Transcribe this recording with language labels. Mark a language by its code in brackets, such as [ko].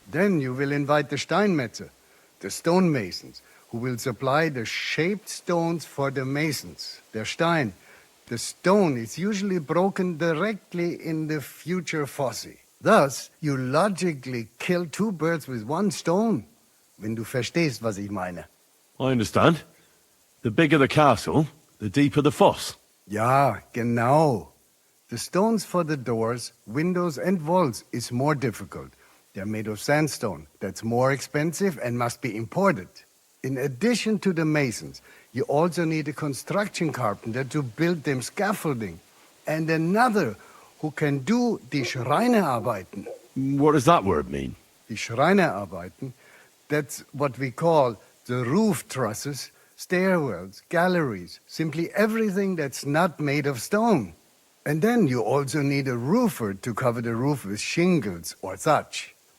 [en] Then you will invite the Steinmetzer, the stonemasons, who will supply the shaped stones for the masons. [de] Der Stein. [en] The stone is usually broken directly in the future fosse. Thus, you logically kill 2 birds with 1 stone. [de] Wenn du verstehst, was ich meine. [en] I understand. The bigger the castle, the deeper the foss. [de] Ja, genau. [en] The stones for the doors, windows and walls is more difficult. They're made of sandstone. That's more expensive and must be imported. In addition to the masons, you also need a construction carpenter to build them scaffolding. And another who can do die Schreinerarbeiten. What does that word mean? Die Schreinerarbeiten, that's what we call the roof trusses, stairwells, galleries, simply everything that's not made of stone. And then you also need a roofer to cover the roof with shingles or thatch.